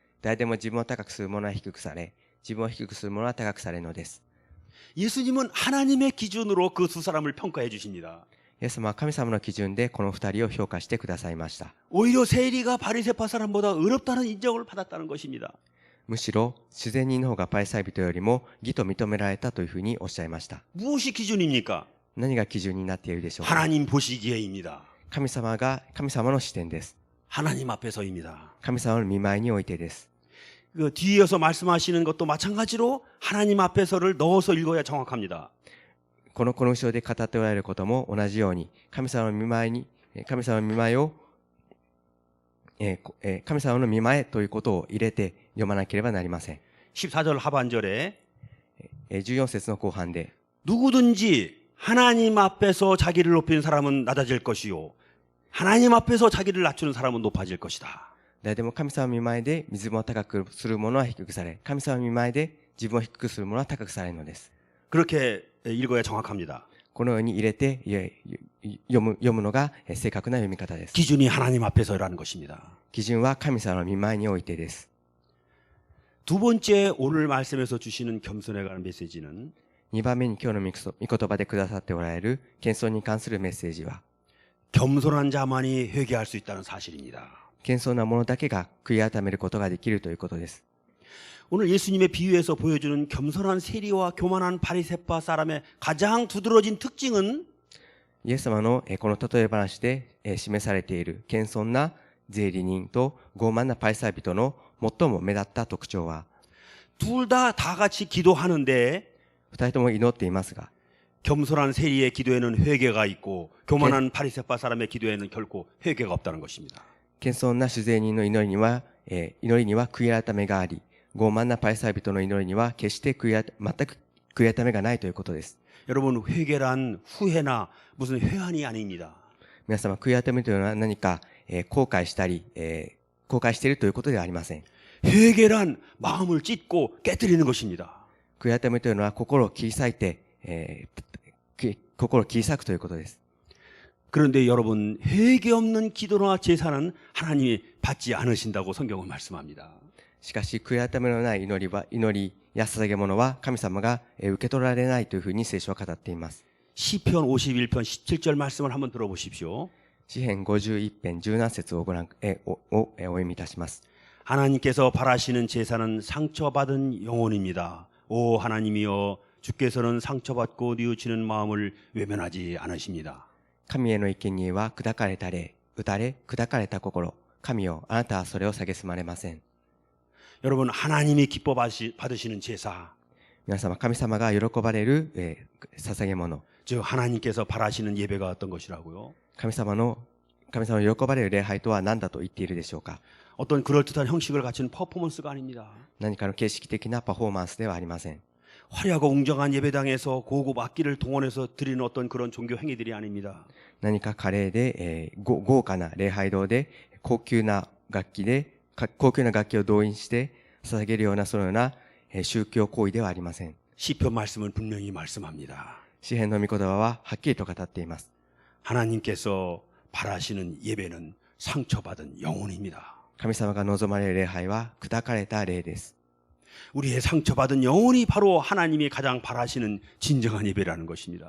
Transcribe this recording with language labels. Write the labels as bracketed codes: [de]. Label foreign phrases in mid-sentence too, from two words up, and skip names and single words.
[ja] 誰でも自分を高くする者は低くされ、自分を低くする者は高くされるのです。 [ko] 예수님은 하나님의 기준으로 그 두 사람을 평가해 주십니다. [ja] イエス様は神様の基準でこの二人を評価してくださいました。 [ko] 오히려 세리가 바리새파 사람보다 의롭다는 인정을 받았다는 것입니다. [ja] むしろ、自然人の方がパリサイ人よりも義と認められたというふうにおっしゃいました。 [ko] 무엇이 기준입니까? [ja] 何が基準になっているでしょうか。 [ko] 하나님 보시기에입니다. [ja] 神様の視点です。 [ko] 하나님 앞에서입니다. [ja] 神様の御前においてです。 [ko] 그 뒤이어서 말씀하시는 것도 마찬가지로 하나님 앞에서를 넣어서 읽어야 정확합니다. [ja] この後ろで語っておられることも同じように、神様の御前ということを入れて読まなければなりません。 [ko] 14절 하반절에 [ja] 14 節の後半で、 [ko] 누구든지 하나님 앞에서 자기를 높이는 사람은 낮아질 것이요 하나님 앞에서 자기를 낮추는 사람은 높아질 것이다. [ja] 誰でも神様の御前で自分を高くする者は低くされ、神様の御前で自分を低くする者は高くされるのです。 [ko] 그렇게 읽어야 정확합니다. [ja] このように入れて読むのが正確な読み方です。 [ko] 기준이 하나님 앞에서라는 것입니다. [ja] 基準は神様の御前においてです。 [ko] 두 번째 오늘 말씀에서 주시는 겸손에 관한 메시지는 [ja] 2 番目に今日の御言葉でくださっておられる謙遜に関するメッセージは、 [ko] 겸손한 자만이 회개할 수 있다는 사실입니다. [ja] 謙遜な者だけが悔い改めることができるということです。 [ko] 오늘 예수님의 비유에서 보여주는 겸손한 세리와 교만한 바리새파 사람의 가장 두드러진 특징은 [ja] イエス様のこの例え話で示されている謙遜な税理人と傲慢なパリサイ人の最も目立った特徴は、 [ko] 둘 다 같이 기도하는데 [ja] 二人とも祈っていますが、 [ko] 겸손한 세리의 기도에는 회개가 있고 교만한 바리새파 사람의 기도에는 결코 회개가 없다는 것입니다. [ja] 謙遜な主税人の祈りには、悔い改めがあり、傲慢なパリサイ人の祈りには決して全く悔い改めがないということです。 [ko] 여러분, 회개란 후회나 무슨 회한이 아닙니다. [ja] 皆様、悔い改めというのは何か、後悔したり、後悔しているということではありません。 [ko] 회개란 마음을 찢고 깨뜨리는 것입니다. [ja] 悔い改めというのは心を切り裂いて、心を切り裂くということです。 [ko] 그런데 여러분, 회개 없는 기도나 제사는 하나님이 받지 않으신다고 성경은 말씀합니다. [ja] しかし、悔い改めのない祈りや捧げ物は神様が受け取られないというふうに聖書は語っています。 [ko] 시편 51편 17절 말씀을 한번 들어보십시오. [ja] 詩編51編17節をお読みいたします。 [ko] 하나님께서 바라시는 제사는 상처받은 영혼입니다. 오 하나님이여, 주께서는 상처받고 뉘우치는 마음을 외면하지 않으십니다. [ja] 神への生贄は砕かれた霊、打たれ砕かれた心。神よ、あなたはそれを蔑まれません。 [ko] 여러분, 하나님이 기뻐 받으시는 제사, [ja] 皆様、神様が喜ばれる、捧げ物。 [ko] 즉 하나님께서 바라시는 예배가 어떤 것이라고요? [ja] 神様の喜ばれる礼拝とは何だと言っているでしょうか。 [ko] 어떤 그럴듯한 형식을 갖춘 퍼포먼스가 아닙니다. [ja] 何かの形式的なパフォーマンスではありません。 [ko] 화려하고 웅장한 예배당에서 고급 악기를 동원해서 드리는 어떤 그런 종교 행위들이 아닙니다. [ja] 何か華麗で、豪華な礼拝堂で高級な楽器を動員して捧げるようなそのような、宗教行為ではありません。 [ko] 시편 말씀은 분명히 말씀합니다. [ja] 詩編の御言葉ははっきりと語っています。 [ko] 하나님께서 바라시는 예배는 상처받은 영혼입니다. [ja] 神様が望まれる礼拝は砕かれた霊です。 [ko] 우리의 상처받은 영혼이 바로 하나님이 가장 바라시는 진정한 예배라는 것입니다.